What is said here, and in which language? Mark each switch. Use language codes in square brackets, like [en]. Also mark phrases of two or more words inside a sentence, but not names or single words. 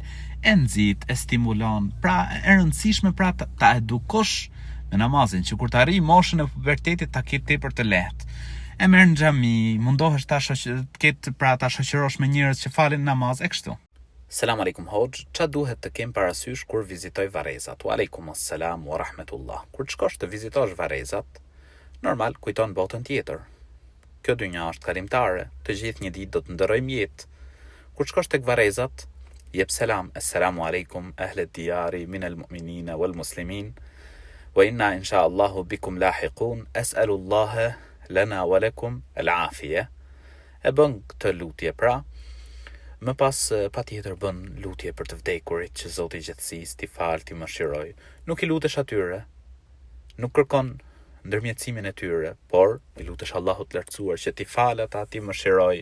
[sq] E nxit, e stimulon, pra e rëndësishme pra ta edukosh me namazin, që kur të arrijë moshën e pubertetit ta ketë tepër të lehtë. E merr në xhami, mundohesh ta shoqërosh me njerëz që falin namaz e kështu. [ar] السلام عليكم [sq] hoxh, ç'a duhet të kem parasysh kur vizitoj varrezat? [ar] وعليكم السلام ورحمة الله. [sq] Kur të shkosh të vizitosh varrezat, normal kujton botën tjetër. Kjo dynja është kalimtare, të gjithë një ditë do të ndërrojmë jetë. Kur shkosh tek varrezat, jep selam, [ar] السلام عليكم أهل الديار من المؤمنين والمسلمين وإنا إن شاء الله بكم لاحقون أسأل الله لنا ولكم العافية. [sq] E bën këtë lutje pra. Më pas patjetër bën lutje për të vdekurit, që Zoti i gjithësisë t'i falë, t'i mëshiroj. Nuk i lutesh atyre, nuk kërkon ndërmjetësimin e tyre, por i lutesh Allahut lartësuar që t'i falë ata, t'i mëshiroj.